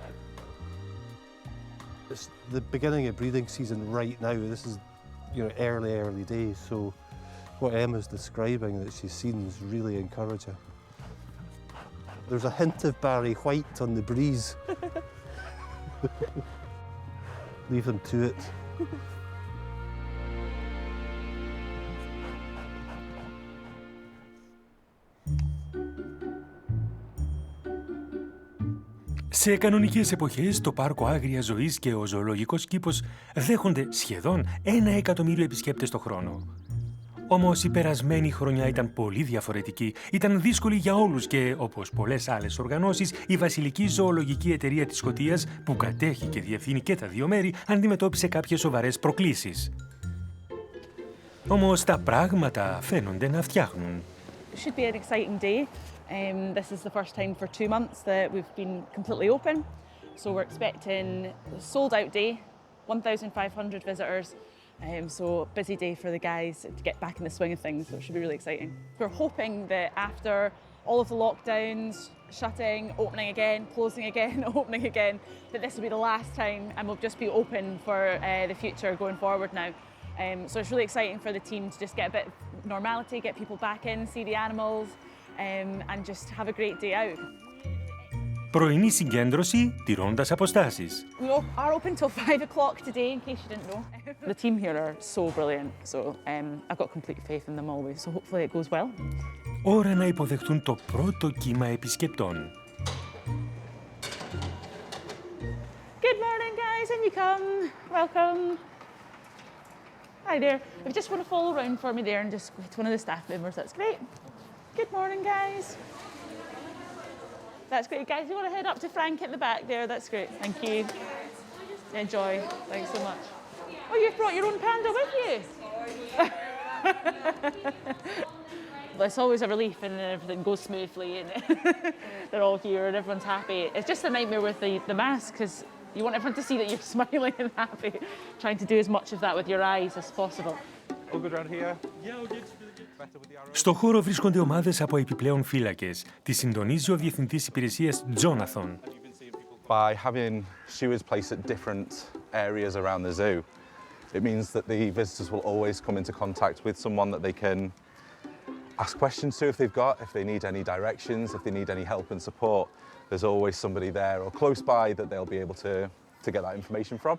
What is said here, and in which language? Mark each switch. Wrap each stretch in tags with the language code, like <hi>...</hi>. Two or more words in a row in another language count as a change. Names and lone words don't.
<en>It's the beginning of breeding season right now. This is, early days, so what Emma's describing that she's seen is really encouraging. There's a hint of Barry White on the breeze. Leave them to it.</en> <el>Σε κανονικές εποχές, το Πάρκο Άγριας Ζωής και ο Ζωολογικός Κήπος δέχονται σχεδόν 1 εκατομμύριο επισκέπτες το χρόνο. Όμως η περασμένη χρονιά ήταν πολύ διαφορετική, ήταν δύσκολη για όλους και, όπως πολλές άλλες οργανώσεις, η Βασιλική Ζωολογική Εταιρεία της Σκωτίας, που κατέχει και διευθύνει και τα δύο μέρη, αντιμετώπισε κάποιες σοβαρές προκλήσεις. Όμως τα πράγματα φαίνονται να φτιάχνουν.</el> <en>It should be an exciting day. This is the first time for 2 months that we've been completely open. So we're expecting a sold-out day, 1,500 visitors. So busy day for the guys to get back in the swing of things, so it should be really exciting. We're hoping that after all of the lockdowns, shutting, opening again, closing again, opening again, that this will be the last time and we'll just be open for the future going forward now. So it's really exciting for the team to just get a bit of normality, get people back in, see the animals, and just have a great day out.</en> <el>Πρωινή συγκέντρωση, τηρώντας αποστάσεις.</el> <en>We are open till 5 o'clock today, in case you didn't know. The team here are so brilliant, so I've got complete faith in them always, so hopefully it goes well.</en> <el>Ώρα να υποδεχτούν το πρώτο κύμα επισκεπτών.</el> <en>Good morning, guys, in you come. Welcome. Hi there. If you just want to follow around for me there and just go to one of the staff members, that's great. Good morning, guys. That's great, guys. You want to head up to Frank at the back there? That's great. Thank you. Enjoy. Thanks so much. Oh, you've brought your own panda with you? Well, it's always a relief and everything goes smoothly and they're all here and everyone's happy. It's just a nightmare with the mask because you want everyone to see that you're smiling and happy. Trying to do as much of that with your eyes as possible. All good around here? Yeah, all good.</en> <el>Στο χώρο βρίσκονται ομάδες από επιπλέον φύλακες. Τις συντονίζει ο Διευθυντής Υπηρεσίας Τζόναθον.</el> <en>By having stewards placed at different areas around the zoo, it means that the visitors will always come into contact with someone that they can ask questions to if they've got, if they need any directions, if they need any help and support. There's always somebody there or close by that they'll be able to get that information from.</en>